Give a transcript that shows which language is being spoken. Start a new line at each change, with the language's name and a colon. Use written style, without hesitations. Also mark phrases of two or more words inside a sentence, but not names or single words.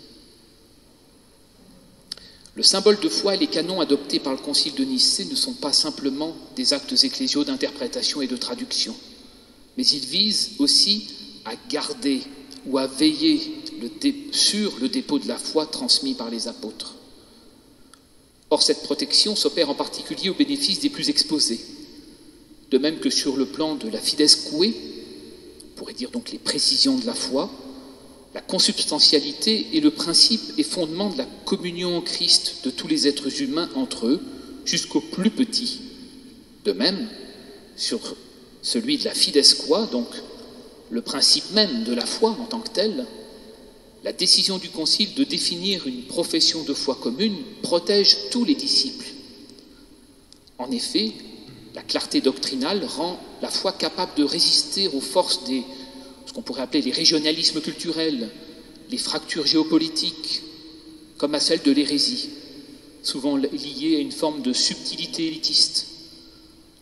French: Le symbole de foi et les canons adoptés par le Concile de Nicée ne sont pas simplement des actes ecclésiaux d'interprétation et de traduction, mais ils visent aussi à garder ou à veiller sur le dépôt de la foi transmis par les apôtres. Or, cette protection s'opère en particulier au bénéfice des plus exposés, de même que sur le plan de la
Latin: fides qua,
French: on pourrait dire donc les précisions de la foi, la consubstantialité est le principe et fondement de la communion en Christ de tous les êtres humains entre eux, jusqu'aux plus petits. De même, sur celui de la
Latin: fides qua,
French: donc le principe même de la foi en tant que tel, la décision du Concile de définir une profession de foi commune protège tous les disciples. En effet, la clarté doctrinale rend la foi capable de résister aux forces ce qu'on pourrait appeler les régionalismes culturels, les fractures géopolitiques, comme à celle de l'hérésie, souvent liée à une forme de subtilité élitiste.